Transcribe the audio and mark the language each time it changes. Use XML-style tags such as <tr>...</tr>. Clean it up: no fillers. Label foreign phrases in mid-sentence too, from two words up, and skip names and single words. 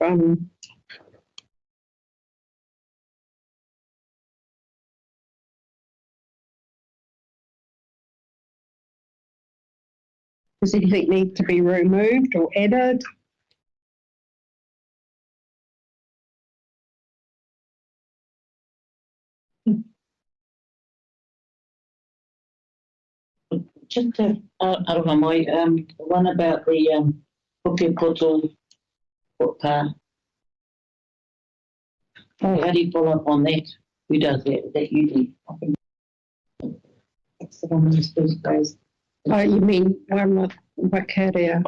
<en>does anything need to be removed or added? Just</en> <mi>aroha mai,</mi> <en>one about the Hoke Koto Pā. How do you follow up on that? Who does that? Is that you do? It's the one who's first goes. Oh, you mean Wakaria?</en>